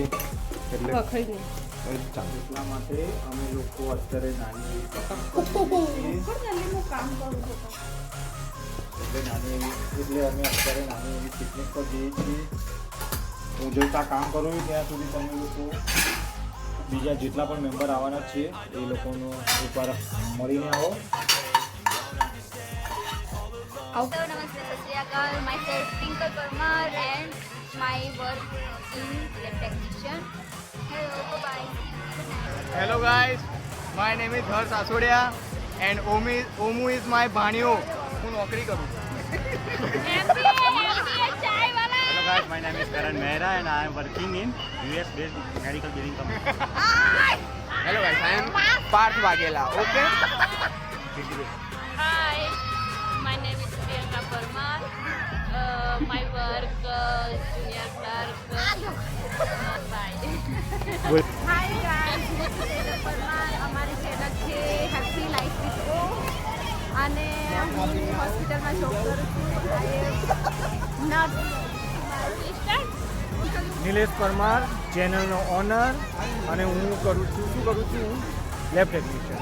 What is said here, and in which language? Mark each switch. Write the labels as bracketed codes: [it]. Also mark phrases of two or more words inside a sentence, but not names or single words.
[gu] એટલે એટલા માટે અમે લોકો અત્યારે નાની એટલે અમે અત્યારે નાની એવી પિકનિક પર જઈએ છીએ। હું જોઈતા કામ કરું છું ત્યાં સુધી તમે લોકો બીજા જેટલા પણ મેમ્બર આવવાના છે એ લોકોનો એકવાર મળીને આવો। [en] Hello, Namaste, [pa] Sat Shri Akal. [en] Myself Twinkle Parmar and my work in lab technician. Hello, bye. Hello guys, my name is Harsh Asodia and Omu is my ભાણિયો। [gu] હું નોકરી કરું છું। [en] Hello guys, my name is Karan Mehra and I am working in US based medical billing company. Hello guys, I am Parth Waghela. Okay. Hi, my name is Priyanka Parmar. My work junior clerk. Bye. Hi guys, [gu] હું પ્રિયંકા પરમાર। અમારી ચેનલ છે હેપી લાઈફ વિથ ઓ અને હું હોસ્પિટલમાં જોબ કરું છું। નર્સ। નિલેશ પરમાર, ચેનલનો ઓનર, અને હું કરું છું [en] lab technician